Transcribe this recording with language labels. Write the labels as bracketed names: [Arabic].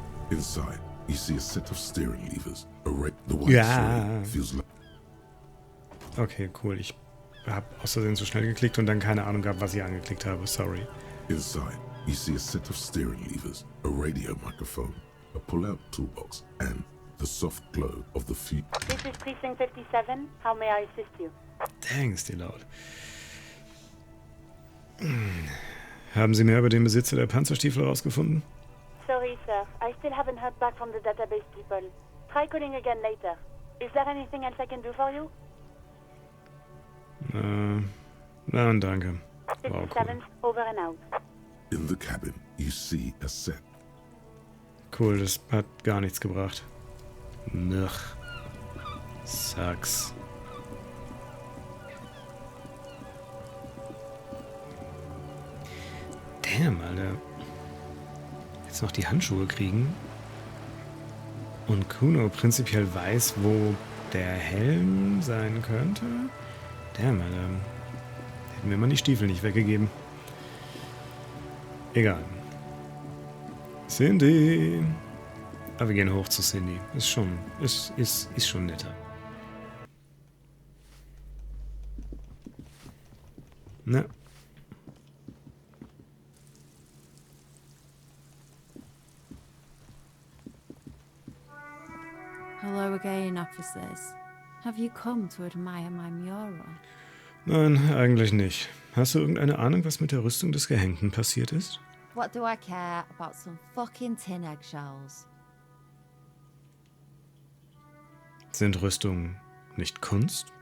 [English] Inside, you see a set of steering levers. The one [German] Ja. [English] feels like Okay, cool. [German] Ich habe aus Versehen zu schnell geklickt und dann keine Ahnung gehabt, was ich angeklickt habe. [English] Sorry. inside, you see a set of steering levers, a radio microphone, a pull-out toolbox, and the soft glow of the feet. This is Precinct 57. How may I assist you? [German] Dang, ist die laut. Haben Sie mehr über den Besitzer der Panzerstiefel herausgefunden? [English] Sorry, sir. I still haven't heard back from the database people. Try calling again later. Is there anything else I can do for you? [German] Nein, danke. Wow, cool. [English] 57, over and out. In the cabin, you see a set. [German] Cool, das hat gar nichts gebracht. Nach. Sucks. Damn, Alter. Jetzt noch die Handschuhe kriegen. Und Kuno prinzipiell weiß, wo der Helm sein könnte. Damn, Alter. Hätten wir mal die Stiefel nicht weggegeben. Egal. Cindy. Aber wir gehen hoch zu Cindy. Ist schon netter. Na. [English] Hello again, officers. Have you come to admire my mural? [German] Nein, eigentlich nicht. Hast du irgendeine Ahnung, was mit der Rüstung des Gehängten passiert ist? [English] What do I care about some fucking tin eggshells? [German] Sind Rüstungen nicht Kunst?